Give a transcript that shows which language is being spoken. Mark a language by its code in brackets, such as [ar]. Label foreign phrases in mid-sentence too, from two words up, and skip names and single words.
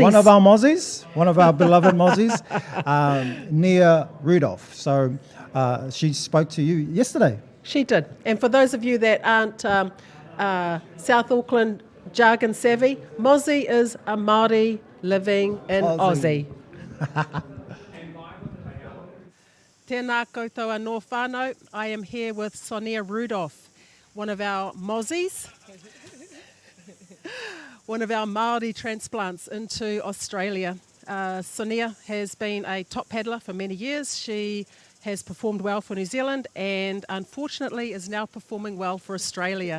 [en] One of our beloved Mozzies, Nia Rudolph. So she spoke to you yesterday. She did. And for those of you that aren't South Auckland jargon savvy, Mozzie is a Māori living in Aussie. [mi] Tēnā koutou anō whānau. [en] I am here with Sonia Rudolph, one of our Mozzies, one of our Māori transplants into Australia. Sonia has been a top paddler for many years. She has performed well for New Zealand and unfortunately is now performing well for Australia.